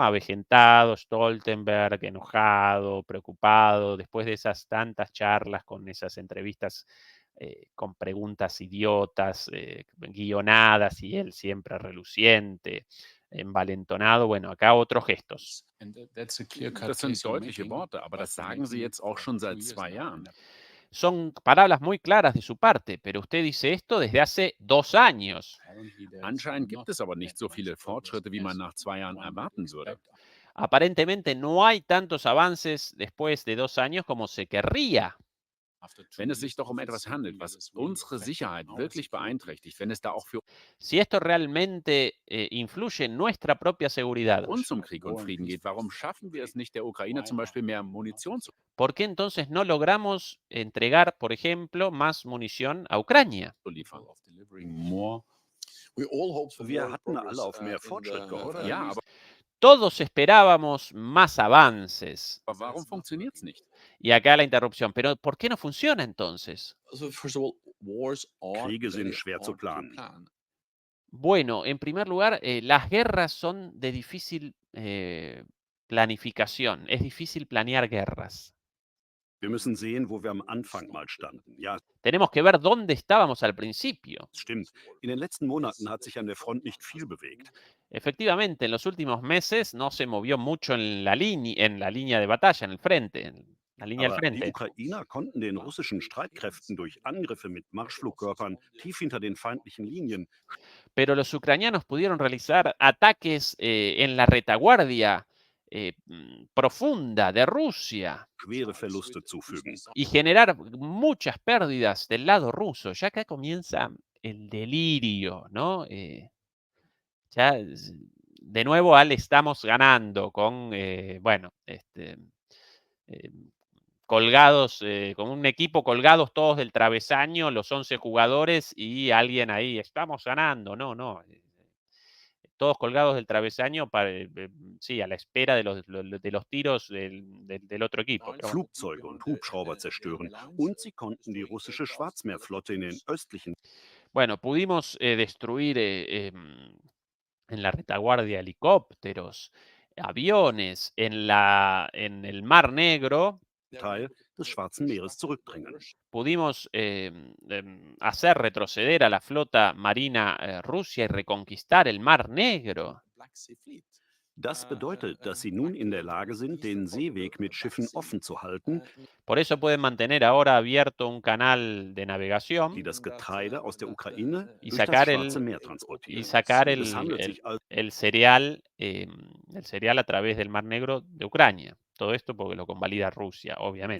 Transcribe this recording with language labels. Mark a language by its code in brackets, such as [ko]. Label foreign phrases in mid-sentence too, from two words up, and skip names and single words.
[es] Avejentado, Stoltenberg, enojado, preocupado, después de esas tantas charlas con esas entrevistas con preguntas idiotas, guionadas, y él siempre reluciente, envalentonado. Bueno, acá otros gestos. [de] Das sind deutliche Worte, aber das sagen Sie jetzt auch schon seit 2 Jahren. [es] Son palabras muy claras de su parte, pero usted dice esto desde hace 2 años. [de] Anscheinend gibt es aber nicht so viele Fortschritte, wie man nach 2 Jahren erwarten würde. [es] Aparentemente no hay tantos avances después de 2 años como se querría. [de] Wenn es sich doch um etwas handelt, was unsere Sicherheit wirklich beeinträchtigt, wenn es da auch für [es] Si esto realmente influye en nuestra propia seguridad, [de] uns um Krieg und Frieden geht, warum schaffen wir es nicht, der Ukraine zum Beispiel mehr Munition zu [es] ¿por qué entonces no logramos entregar, por ejemplo, más munición a Ucrania? [de] liefern? Wir hatten alle auf mehr Fortschritt gehofft. Ja, aber [es] Todos esperábamos más avances. [de] warum funktioniert es nicht? [es] Y acá la interrupción. Pero ¿por qué no funciona entonces? [de] Kriege sind schwer zu planen. [es] Bueno, en primer lugar, las guerras son de difícil planificación. Es difícil planear guerras. [de] Wir müssen sehen, wo wir am Anfang mal standen. Ja, [es] Tenemos que ver dónde estábamos al principio. [de] es stimmt. In den letzten Monaten hat sich an der Front nicht viel bewegt. [es] Efectivamente, en los últimos meses no se movió mucho en la línea de batalla, en el frente, en la línea del [de] Aber die [es] frente. [de] Ukrainer konnten den russischen Streitkräften durch Angriffe mit Marschflugkörpern tief hinter den feindlichen Linien [es] Pero los ucranianos pudieron realizar ataques en la retaguardia profunda de Rusia [de] schwere Verluste zufügen. [es] y generar muchas pérdidas del lado ruso. Ya acá comienza el delirio, ¿no? De nuevo estamos ganando con, bueno, eh, colgados, con un equipo colgados todos del travesaño, los 11 jugadores y alguien ahí, estamos ganando, no. Todos colgados del travesaño, sí, a la espera de los tiros del otro equipo. Pero bueno. [de] Flugzeuge und Hubschrauber zerstören. Und sie konnten die russische Schwarzmeerflotte in den östlichen [es] Bueno, pudimos destruir en la retaguardia helicópteros, aviones, en el Mar Negro. [de] Teil des Schwarzen Meeres zurückdrängen. [es] Pudimos hacer retroceder a la flota marina rusa y reconquistar el Mar Negro. [de] Das bedeutet, dass sie nun in der Lage sind, den Seeweg mit Schiffen offen zu halten, [es] Por eso pueden mantener ahora abierto un canal de [de] die [es] navegación [de] das Getreide aus der Ukraine [es] y [de] durch das [es] sacar [de] Schwarze [es] el, [de] Meer [es] y [de] transportieren. [es] sacar [de] Es handelt sich also [es] el cereal a través del Mar Negro de Ucrania. Todo esto porque lo convalida Rusia, obviamente.